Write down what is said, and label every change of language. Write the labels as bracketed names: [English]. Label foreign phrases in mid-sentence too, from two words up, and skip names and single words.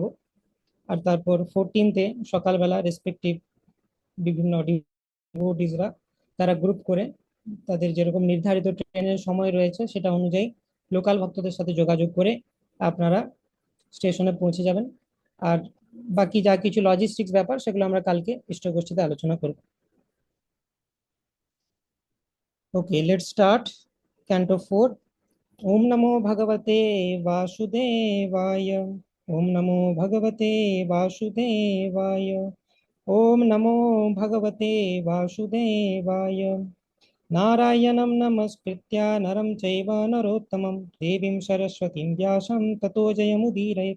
[Bangla] আর তারপর 14তে সকালবেলা রেসপেক্টিভ বিভিন্ন ডিভোটিসরা তারা গ্রুপ করে তাদের যেরকম নির্ধারিত ট্রেনের সময় রয়েছে সেটা অনুযায়ী লোকাল ভক্তদের সাথে যোগাযোগ করে আপনারা স্টেশনে পৌঁছে যাবেন। আর বাকি যা কিছু লজিস্টিক্স ব্যাপার সেগুলো আমরা কালকে ইষ্টগোষ্ঠীতে আলোচনা করব। [English] Okay, let's start Canto 4। [Sanskrit] ওম নমো ভগবতে বাসুদেবায়, ওম নমো ভগবতে বাসুদেবায়, ওম নমো ভগবতে বাসুদেবায়। नारायणं नमस्कृत्य नरं चैव नरोत्तमं देवीं सरस्वतीं व्यासं ततो जयमुदीरयेत्।